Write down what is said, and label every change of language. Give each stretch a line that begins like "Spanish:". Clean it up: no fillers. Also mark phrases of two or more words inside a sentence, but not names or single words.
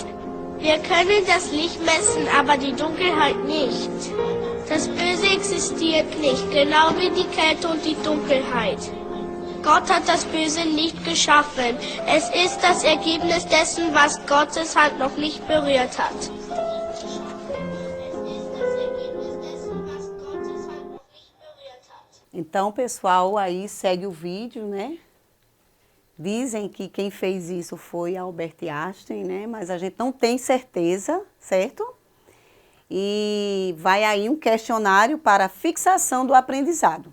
German: Wir können das Licht messen, aber die Dunkelheit nicht. Das Böse existiert nicht, genau wie die Kälte und die Dunkelheit. Gott hat das Böse nicht geschaffen. Es ist das Ergebnis dessen, was Gottes Hand noch nicht berührt hat.
Portuguese: Então, pessoal, aí segue o vídeo, né? Dizem que quem fez isso foi Albert Einstein, né? Mas a gente não tem certeza, certo? E vai aí um questionário para fixação do aprendizado.